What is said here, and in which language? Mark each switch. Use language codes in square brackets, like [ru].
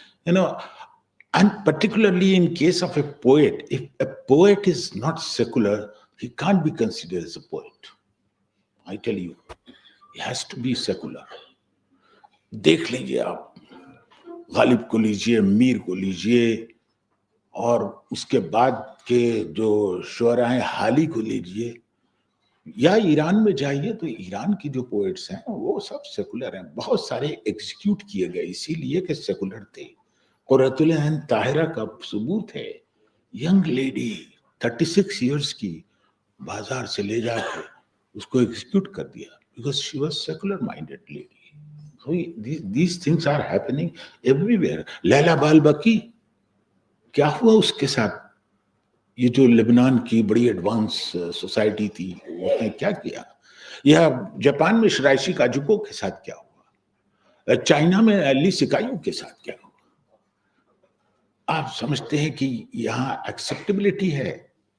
[en] And particularly in case of a poet, if a poet is not secular, he can't be considered as a poet. I tell you, he has to be secular. [hi] देख लीजिए आप, गालिब को लीजिए, मीर को लीजिए, और उसके बाद के जो शुअरा हैं, हाली को लीजिए, या ईरान में जाइए तो ईरान की जो पोएट्स हैं वो सब सेकुलर हैं. बहुत सारे एग्जीक्यूट किए गए इसीलिए कि सेकुलर थे. कुर्रतुल ऐन ताहिरा का सबूत है, [en] young lady 36 years [hi] की, बाजार से ले जाकर उसको एग्जीक्यूट कर दिया, [en] Because she was secular minded lady. So these things are happening everywhere. [hi] Laila बाल बकी, क्या हुआ उसके साथ? ये जो लेबनान की बड़ी एडवांस सोसाइटी थी, उसने क्या किया? या जापान में शिराइशी काजुको के साथ क्या हुआ? चाइना में अली सिकायू के साथ क्या हुआ? आप समझते हैं कि यहाँ एक्सेप्टेबिलिटी है?